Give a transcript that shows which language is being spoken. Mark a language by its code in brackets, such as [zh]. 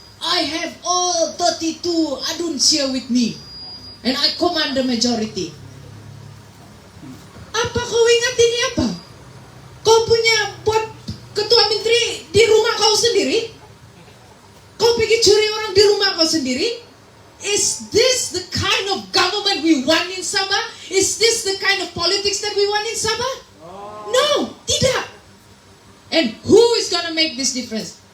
[en] I have all 32 aduns here with me, and I command the majority. [ms] Apa kau ingat ini apa? Kau punya buat ketua menteri di rumah kau sendiri? Kau pergi curi orang di rumah kau sendiri? [en] Is this the kind of government we want in Sabah? Is this the kind of politics that we want in Sabah? No, [ms] tidak. [en] And who is gonna make this difference?